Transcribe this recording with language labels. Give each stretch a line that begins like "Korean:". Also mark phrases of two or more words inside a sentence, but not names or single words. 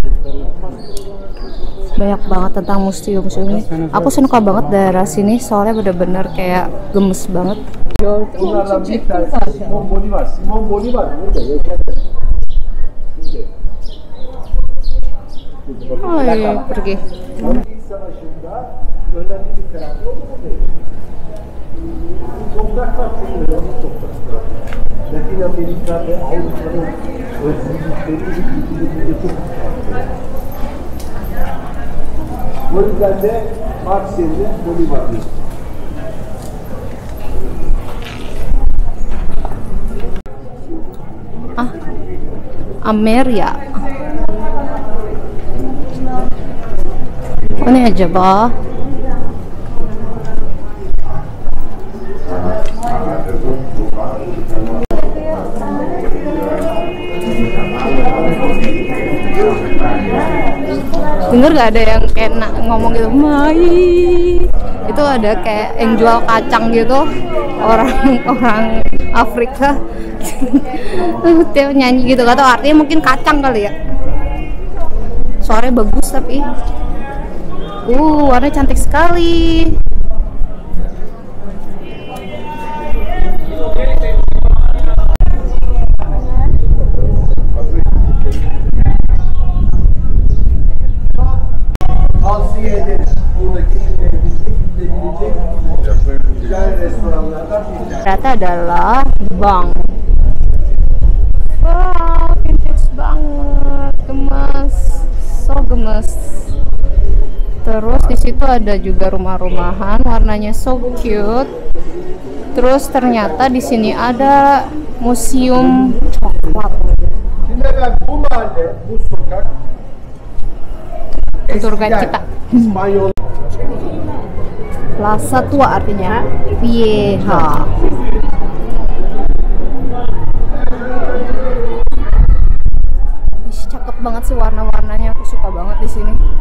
Indonesian: Banyak banget tentang museum ini. Aku suka banget daerah sini soalnya bener-bener kayak gemes banget.
Turkish: Simon Bolivar burada yaşadı.
Indonesian: Pergi.
Turkish: İlk savaşında önemli bir karakter oldu. Topraklar çok önemli topraklar. Latin Amerika ve Avrupa'nın özgürlükleri çok farklı. O yüzden de Marsilya'da Bolívar diyor. Ameria. O ne acaba?
Indonesian: Denger gak ada yang kayak ngomong gitu, Mai. Itu ada kayak yang jual kacang gitu, orang Afrika. Dia nyanyi gitu, gak tau artinya, mungkin kacang kali ya. Suaranya bagus tapi warnanya cantik sekali.
Turkish: Tavsiye ederiz. Buradaki gidebilecek güzel restoranlardan bir tanesi.
Indonesian: Ternyata adalah bank. Wow, vintage banget, gemes, so gemes. Terus di situ ada juga rumah-rumahan, warnanya
English: so cute.
Indonesian: Terus ternyata di sini ada museum coklat.
Turkish: Şimdi ben bu mahalle, bu sokak
Indonesian: Surga kita.
Turkish: İspanyol
Indonesian: Plaza tua artinya vieja. Ih, cakep banget sih warna-warnanya, aku suka banget di sini.